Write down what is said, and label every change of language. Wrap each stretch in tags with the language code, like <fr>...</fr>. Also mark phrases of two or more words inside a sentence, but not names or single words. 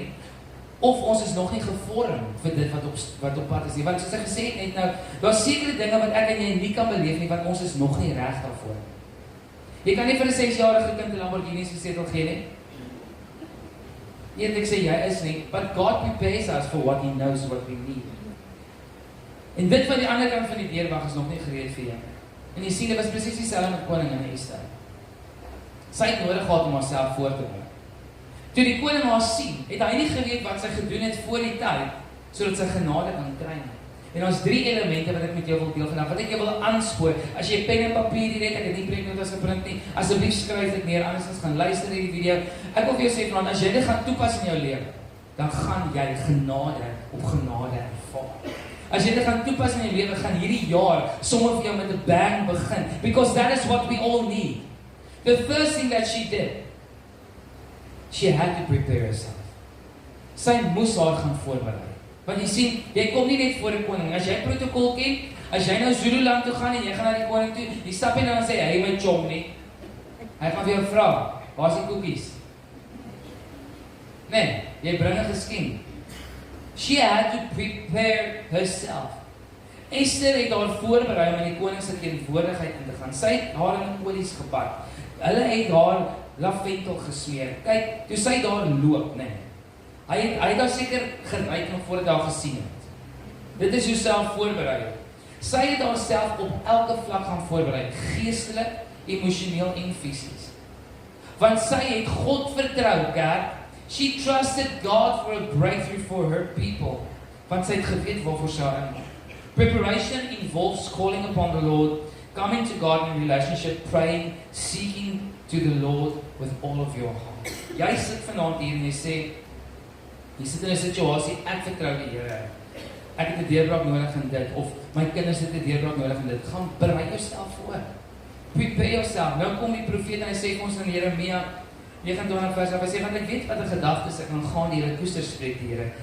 <af>Of ons is nog nie gevorm vir dit wat op pad is nie. Want soos ek gesê het net nou, daar is sekere dinge wat ek en jy nie kan beleef nie, want ons is nog nie reg daarvoor. Jy kan nie vir 'n 6-jarige kind 'n Lamborghini se setel gee nie. Ek sê jy is nie,</af> <en>but God prepares us for what He knows what we need.</en> <af>En dit van die ander kant van die deurwag is nog nie gereed vir jou. En jy sien, dit was presies dieselfde met koningin Ester. Sy het nodig gehad om haarself voor te berei. Toe die koning haar sien, het hy nie geweet wat sy gedoen het voor die tyd, sodat sy genade kan kry nie. En ons 3 elemente wat ek met jou wil deel vandag, wat ek jou wil aanspoor. As jy pen en papier hier het, ek het nie preeknotas geprint nie, asseblief skryf dit neer, anders gaan luister hierdie video. Ek wil vir jou sê vanaand, as jy dit gaan toepas in jou lewe, dan gaan jy genade op genade ervaar. As jy dit gaan toepas in jou lewe, gaan hierdie jaar sommer vir jou met 'n bang begin,</af> <en>because that is what we all need. The first thing that she did, she had to prepare herself.</en> <af>Sy moes haar gaan voorberei. Want jy sien, jy kom nie net voor 'n koning. As jy protokol ken, as jy nou Zululand toe gaan en jy gaan na die koning toe, jy stap nie nou en sê, hey my chom nie. Hy gaan vir jou vra, waar is die koekies? Nee, jy bring 'n geskenk.</af> <en>She had to prepare herself.</en> <af>Esther het haar voorberei om in die koning se teenwoordigheid in te gaan. Sy het haar in olies gebad. Hulle het haar lavendel gesmeer. Kyk, toe sy daar loop, nee. Hy het daar seker geryk nog voordat hy haar gesien het. Dit is hoe self voorberei. Sy het haarself op elke vlak gaan voorberei, geestelik, emosioneel en fisies. Want sy het God vertrou, kerk.</af> <en>She trusted God for a breakthrough for her people.</en> <af>Want sy het geweet waarvoor sy in.</af> <en>Preparation involves calling upon the Lord, coming to God in relationship, praying, seeking to the Lord with all of your heart.</en> <af>Jy sit vanaand hier en jy sê, jy sit in 'n situasie, ek vertrou die Here. Ek het 'n deurbraak nodig in dit, of my kinders het 'n deurbraak nodig in dit. Gaan berei jouself voor.</af> <en>Prepare yourself.</en> <af>Nou kom die profeet en hy sê vir ons in Jeremia 29 vers, hy sê, want ek weet wat 'n gedagtes ek gaan die Here koester spreek die Here.</af>